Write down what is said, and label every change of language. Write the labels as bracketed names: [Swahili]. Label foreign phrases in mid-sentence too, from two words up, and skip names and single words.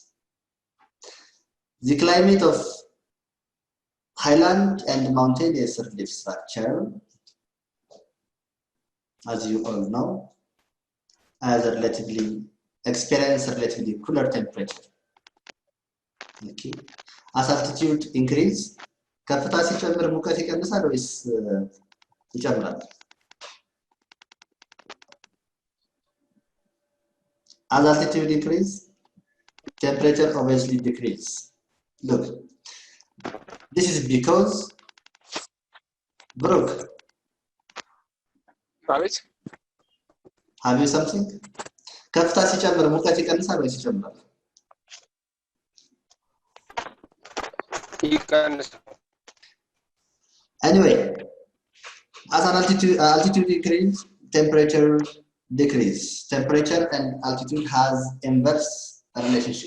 [English] The climate of highland and mountainous relief structure, as you all know, experience relatively cooler temperature. Okay. As altitude increase, [Amharic] ከፍታ ሲጨምር ሙቀት ይቀንሳል ወይስ ይጨምራል? [English] As altitude increase, temperature obviously decrease. Look, this is because Brooke, have you something? [Amharic] ከፍታ ሲጨምር ሙቀት ይቀንሳል ወይስ ይጨምራል? [English] Anyway, as an altitude increase, temperature decrease. Temperature and altitude has inverse relationship.